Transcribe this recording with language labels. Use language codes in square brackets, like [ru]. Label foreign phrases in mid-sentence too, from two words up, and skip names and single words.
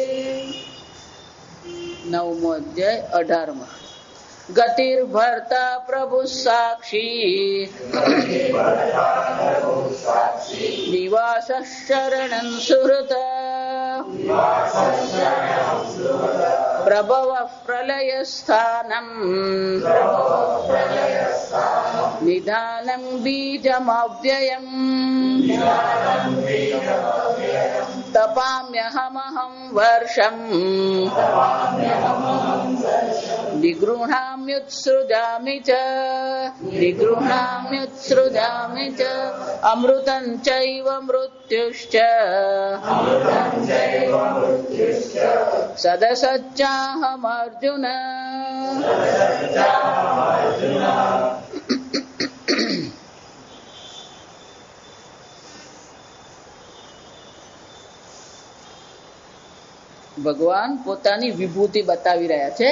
[sa] 9मो अध्याय 18 गतिर्भर्ता प्रभु साक्षी निवासः शरणं सुहृत प्रभवः प्रलयस्थानम् निधानं बीजमव्ययम् तपाम्यहमहं वर्षम् નિગૃહામ્યુત્સૃજામિ ચ અમૃતં ચૈવ મૃત્યુશ્ચ સદસચ્ચાહમ અર્જુન. [gu] ભગવાન પોતાની વિભૂતિ બતાવી રહ્યા છે.